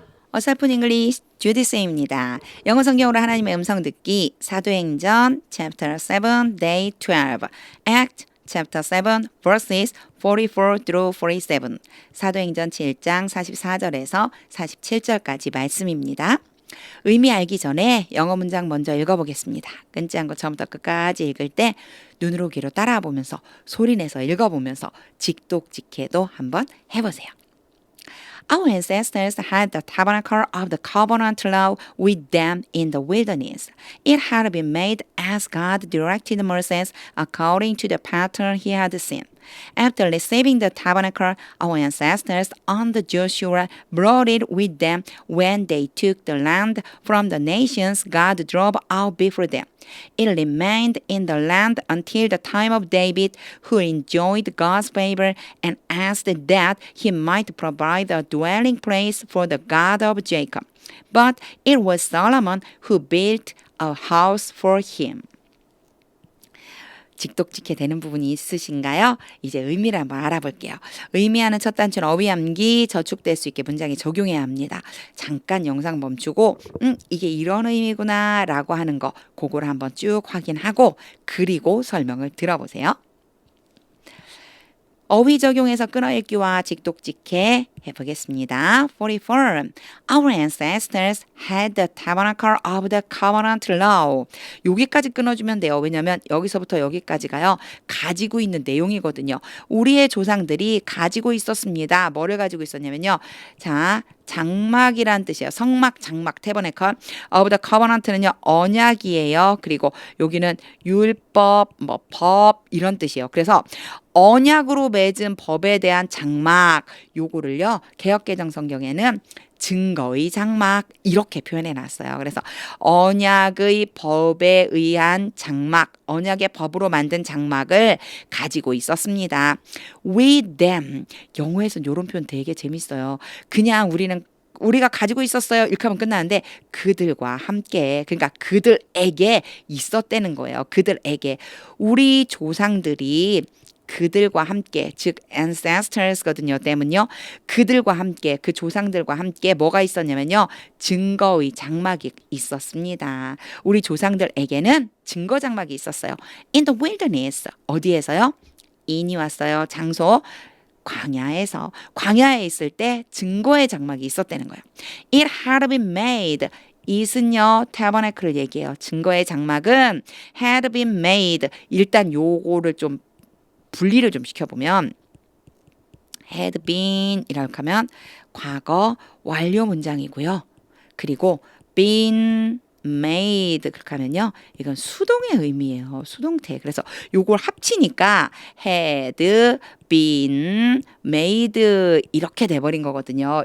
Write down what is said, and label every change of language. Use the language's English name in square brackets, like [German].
[Korean] 어설픈 잉글리시 주디 쌤입니다. 영어 성경으로 하나님의 음성 듣기 사도행전 [English] chapter 7 day 12 act chapter 7 verses 44 through 47 [Korean] 사도행전 7장 44절에서 47절까지 말씀입니다. 의미 알기 전에 영어 문장 먼저 읽어보겠습니다. 끊지 않고 처음부터 끝까지 읽을 때 눈으로 귀로 따라보면서 소리내서 읽어보면서 직독직해도 한번 해보세요. [English] Our ancestors had the tabernacle of the covenant law with them in the wilderness. It had been made as God directed Moses according to the pattern he had seen. After receiving the tabernacle, our ancestors under Joshua brought it with them when they took the land from the nations God drove out before them. It remained in the land until the time of David, who enjoyed God's favor and asked that he might provide a dwelling place for the God of Jacob. But it was Solomon who built a house for him. [Korean] 직독직해 되는 부분이 있으신가요? 이제 의미를 한번 알아볼게요. 의미하는 첫 단추는 어휘암기 저축될 수 있게 문장에 적용해야 합니다. 잠깐 영상 멈추고 이게 이런 의미구나 라고 하는 거 그거를 한번 쭉 확인하고 그리고 설명을 들어보세요. 어휘 적용해서 끊어읽기와 직독직해 해보겠습니다. 44. [English] Our ancestors had the tabernacle of the covenant law. [Korean] 여기까지 끊어주면 돼요. 왜냐하면 여기서부터 여기까지가요. 가지고 있는 내용이거든요. 우리의 조상들이 가지고 있었습니다. 뭐를 가지고 있었냐면요. 자, 장막이란 뜻이에요. 성막, 장막, [English] tabernacle of the covenant [Korean] 는요. 언약이에요. 그리고 여기는 율법, 법 이런 뜻이에요. 그래서 언약으로 맺은 법에 대한 장막 요거를요. 개역개정 성경에는 증거의 장막 이렇게 표현해 놨어요. 그래서 언약의 법에 의한 장막, 언약의 법으로 만든 장막을 가지고 있었습니다. [English] With them. [Korean] 영어에서는 이런 표현 되게 재밌어요. 그냥 우리가 가지고 있었어요. 이렇게 하면 끝나는데 그들과 함께 그러니까 그들에게 있었다는 거예요. 그들에게 우리 조상들이 그들과 함께 즉 ancestors거든요. 때문요. 그들과 함께 그 조상들과 함께 뭐가 있었냐면요. 증거의 장막이 있었습니다. 우리 조상들에게는 증거 장막이 있었어요. [English] In the wilderness. [Korean] 어디에서요? 인이 왔어요. 장소 광야에서 광야에 있을 때 증거의 장막이 있었다는 거예요. [English] It had been made. [Korean] it은요 tabernacle를 얘기해요. 증거의 장막은 [English] had been made. [Korean] 일단 요거를 좀 분리를 좀 시켜보면 had been 이라고 하면 과거 완료 문장이고요. 그리고 [English] been made [Korean] 그렇게 하면요. 이건 수동의 의미예요. 수동태. 그래서 요걸 합치니까 [English] had been made [Korean] 이렇게 돼버린 거거든요.